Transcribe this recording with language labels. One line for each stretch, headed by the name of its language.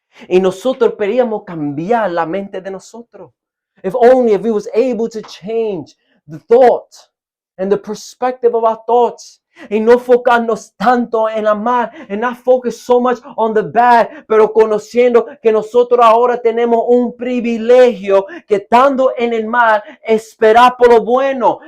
Spanish: Y nosotros queríamos cambiar la mente de nosotros.
English: If we was able to change the thought and the perspective of our thoughts.
Spanish: Y no enfocarnos tanto en la mal,
English: and not focus so much on the bad,
Spanish: pero conociendo que nosotros ahora tenemos un privilegio que estando en el mal, esperar por lo bueno.